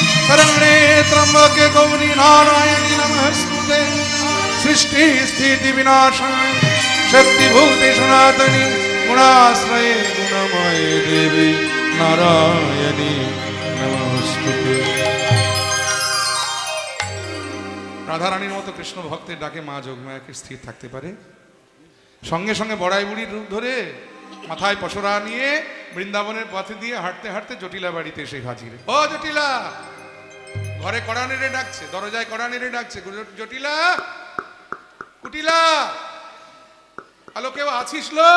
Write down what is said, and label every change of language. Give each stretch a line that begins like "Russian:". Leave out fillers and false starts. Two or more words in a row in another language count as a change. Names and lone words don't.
Sanskrit: शरण्ये त्र्यंबके गौरी नारायणी नमस्तुते सृष्टि स्थिति विनाशाय शक्तिभूते सनातनी गुणाश्रये गुणमये देवी नारायणी नमस्तुते।
Bangla: রাধারানীর মতো কৃষ্ণ ভক্তের ডাকে মা যোগমায়াকে স্থির থাকতে পারে? সঙ্গে সঙ্গে বড়াই বুড়ির রূপ ধরে মাথায় পসরা নিয়ে বৃন্দাবনের পথে দিয়ে হাঁটতে হাঁটতে জটিলা বাড়িতে এসে হাজির। ও জটিলা! ঘরে কড়া নেড়ে ডাকছে, দরজায় কড়া নেড়ে ডাকছে, জটিলা, কুটিলা, হ্যালো, কেউ আছিস লো?